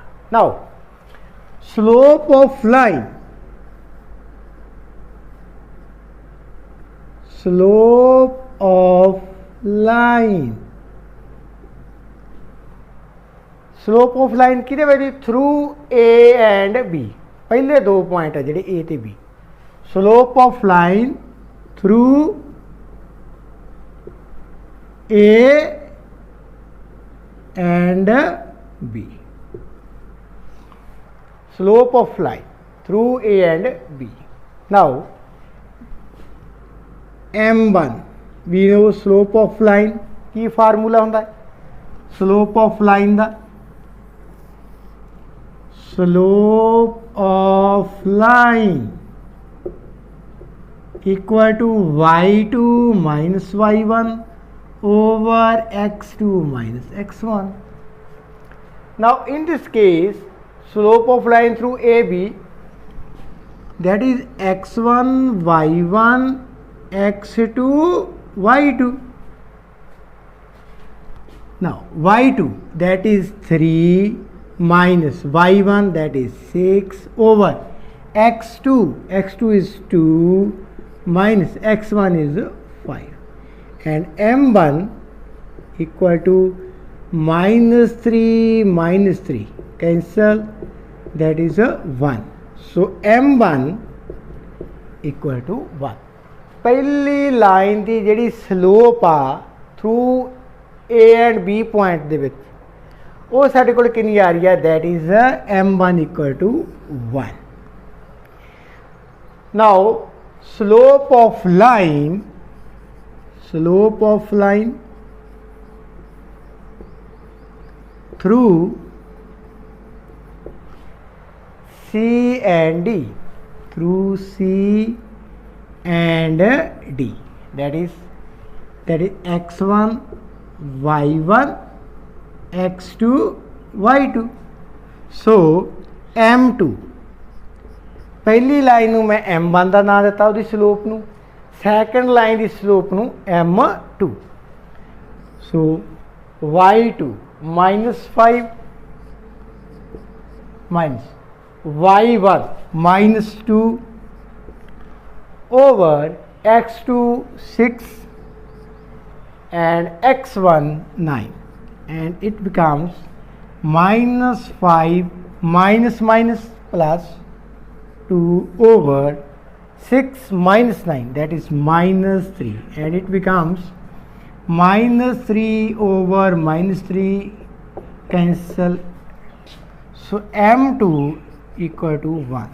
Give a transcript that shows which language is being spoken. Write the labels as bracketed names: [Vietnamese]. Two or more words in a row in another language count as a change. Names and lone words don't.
[English] now slope of line, slope of line, slope of line ki through A and B, [Punjabi] ਪਹਿਲੇ ਦੋ ਪੁਆਇੰਟ ਹੈ ਜਿਹੜੇ A ਤੇ B। [English] slope of line through A and B, slope of line through A and B. now M1 we know slope of line [Punjabi] ਕੀ ਫਾਰਮੂਲਾ ਹੁੰਦਾ ਹੈ, [English] slope of line da slope of line equal to y2 minus y1 over x2 minus x1। now in this case slope of line through AB, that is x1 y1 x2 y2। now y2 that is 3 minus y1 that is 6 over x2, x2 is 2 minus x1 is 5 and M1 equal to -3 -3 cancel, that is a 1। so M1 equal to 1। [Punjabi] ਪਹਿਲੀ ਲਾਈਨ ਕੀ ਜਿਹੜੀ ਸਲੋਪ ਆ [English] through A and B [Punjabi] ਪੁਆਇੰਟ ਦੇ ਵਿਚ ਉਹ ਸਾਡੇ ਕੋਲ ਕਿੰਨੀ ਆ ਰਹੀ ਹੈ, [English] that is M1 equal to 1. now slope of line, slope of line through C and D, through C and D, that is x1 y1 x2 y2। [Punjabi] so M2 ਪਹਿਲੀ ਲਾਈਨ ਨੂੰ ਮੈਂ M1 ਕਾ ਨਾਮ ਦਿੱਤਾ ਉਸਕੀ ਸਲੋਪ ਨੂੰ, ਸੈਕੰਡ ਲਾਈਨ ਕੀ ਸਲੋਪ ਨੂੰ M2। [English] so y2 -5 minus y1 -2 over x2 6 and x1 9, and it becomes -5 minus minus plus 2 over 6 minus 9, that is -3, and it becomes -3 over -3 cancel, so M2 equal to 1।